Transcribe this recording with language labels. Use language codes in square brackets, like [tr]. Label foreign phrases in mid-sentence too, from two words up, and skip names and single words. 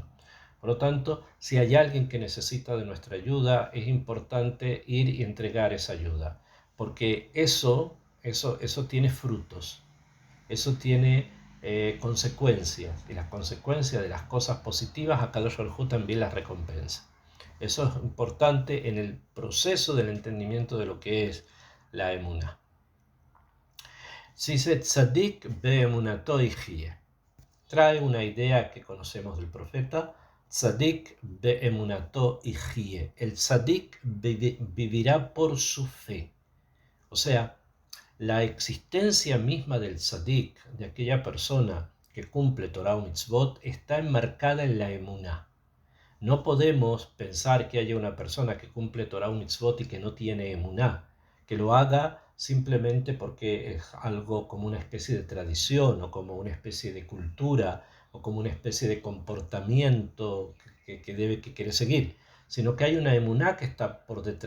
[es] Por lo tanto, si hay alguien que necesita de nuestra ayuda, es importante ir y entregar esa ayuda, porque eso tiene frutos, eso tiene consecuencias, y las consecuencias de las cosas positivas, [he] הקדוש ברוך הוא [es] también las recompensa. Eso es importante en el proceso del entendimiento de lo que es la emuná. Si se [he] צדיק באמונתו יחיה, [es] trae una idea que conocemos del profeta, [he] צדיק באמונתו יחיה. [es] El tzadik vivirá por su fe. O sea, la existencia misma del tzadik, de aquella persona que cumple Torah o mitzvot, está enmarcada en la emuná. No podemos pensar que haya una persona que cumple Torah o mitzvot y que no tiene emuná, que lo haga simplemente porque es algo como una especie de tradición o como una especie de cultura o como una especie de comportamiento que quiere seguir, sino que hay una emuná que está por detrás.